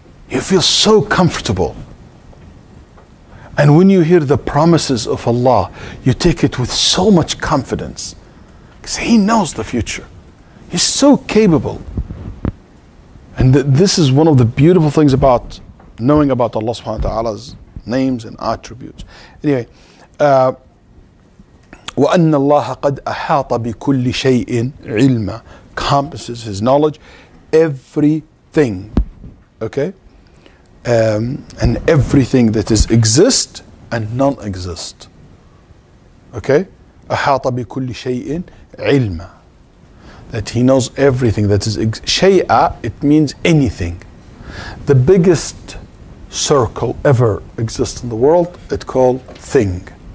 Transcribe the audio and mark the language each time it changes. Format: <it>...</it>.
<en>You feel so comfortable. And when you hear the promises of Allah, you take it with so much confidence. Because He knows the future. He's so capable. And this is one of the beautiful things about knowing about Allah subhanahu wa ta'ala's names and attributes. Anyway,</en> <ar>وَأَنَّ اللَّهَ قَدْ أَحَاطَ بِكُلِّ شَيْءٍ عِلْمًا,</ar> <en>encompasses His knowledge, everything. Okay? And everything that is exist and non-exist. Okay?</en> <ar>أحاط بكل شيء علما.</ar> <en>That He knows everything that is شيء, it means anything. The biggest circle ever exists in the world, it's called thing.</en>